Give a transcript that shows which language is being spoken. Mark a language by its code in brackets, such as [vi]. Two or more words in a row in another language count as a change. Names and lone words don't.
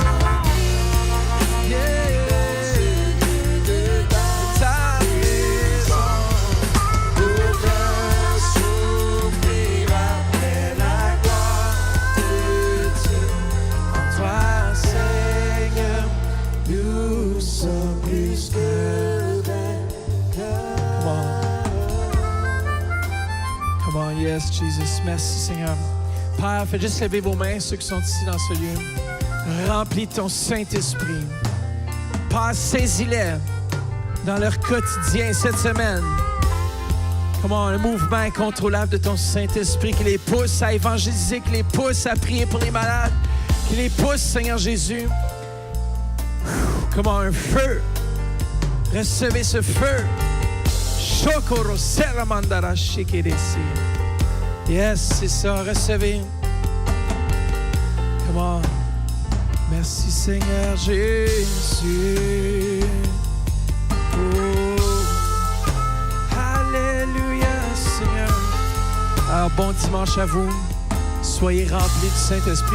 [fr] De ta présence, nos cœurs s'ouvrirent après la gloire de Dieu. En toi, Seigneur, nous sommes plus que vainqueurs. [en] Come on, yes, Jesus. [fr] Merci, Seigneur. Père, faites juste lever vos mains, ceux qui sont ici dans ce lieu. Remplis ton Saint-Esprit. Père, saisis-les dans leur quotidien cette semaine. Comment un mouvement incontrôlable de ton Saint-Esprit qui les pousse à évangéliser, qui les pousse à prier pour les malades, qui les pousse, Seigneur Jésus. Comment un feu. Recevez ce feu. Shokoro seramandara shikeresi. Yes, c'est ça. Recevez. Comment. Merci Seigneur Jésus. Oh. Alléluia Seigneur. Alors bon dimanche à vous. Soyez remplis du Saint-Esprit.